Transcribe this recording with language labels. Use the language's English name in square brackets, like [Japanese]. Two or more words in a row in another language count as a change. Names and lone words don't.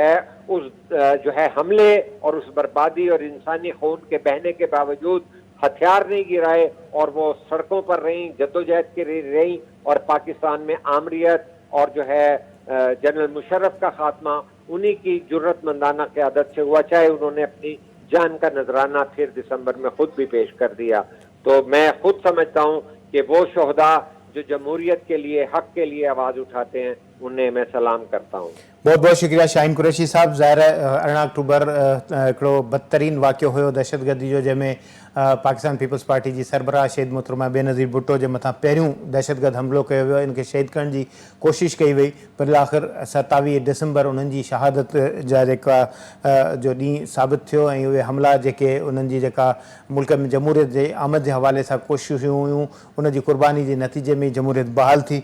[Urdu] جو ہے حملے اور اس بربادی اور انسانی خون کے بہنے کے باوجود ہتھیار نہیں گرائے، اور وہ سڑکوں پر رہیں، جدوجہد کے رہیں، اور پاکستان میں آمریت اور جو ہے جنرل مشرف کا خاتمہ انہی کی جرأت مندانہ قیادت سے ہوا، چاہے انہوں نے اپنی جان کا نذرانہ پھر دسمبر میں خود بھی پیش کر دیا۔ تو میں خود سمجھتا ہوں کہ وہ شہداء جو جمہوریت کے لیے، حق کے لیے آواز اٹھاتے ہیں، انہیں میں سلام کرتا ہوں۔ بہت بہت شکریہ شاہین قریشی صاحب۔ [Sindhi] ظاہر ہے 18 اکتوبر ہکڑو بدترین واقعو ہوयो دہشت گردی جو، جंहिंमें पाकिस्तान पीपल्स पार्टी जी सरबराह शहीद मोहतरमा बेनज़ीर भुट्टो जे मथां पहिरियों दहशतगर्द हमिलो कयो वियो, इनखे शहीद करण जी कोशिशि कई वई, पर आख़िर 27 डिसंबर उन्हनि जी शहादत जा जेका जो ॾींहुं साबित थियो, ऐं उहे हमला जेके उन्हनि जी जेका मुल्क में जमहूरियत जे आमद जे हवाले सां कोशिशूं हुयूं, उन जी क़ुर्बानी जे नतीजे में जमहूरियत बहाल थी।